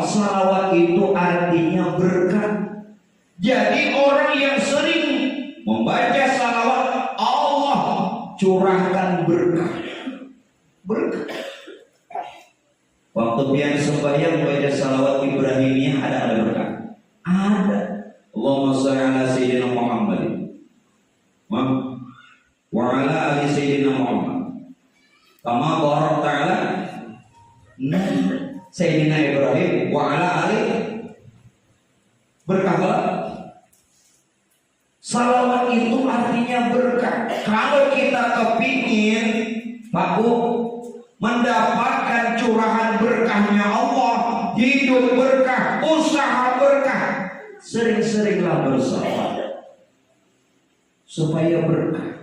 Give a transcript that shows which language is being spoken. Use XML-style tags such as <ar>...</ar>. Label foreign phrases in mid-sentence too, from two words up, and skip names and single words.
<id>Salawat itu artinya berkah. Jadi orang yang sering membaca salawat, Allah curahkan berkah. Berkah.</id> <bjn>Waktu pian sembahyang membaca salawat Ibrahimiyah ada berkah.</bjn> <id>Ada.</id> <ar>اللهم صل على سيدنا محمد وعلى آل سيدنا محمد. كما بارك تعالى سيدنا إبراهيم وعلى آل berkah.</ar> <id>Salawat itu artinya berkah. Kalau kita kepingin Pak Bu mendapatkan curahan berkahnya Allah, hidup berkah, usaha berkah, sering-seringlah bersalawat supaya berkah.</id>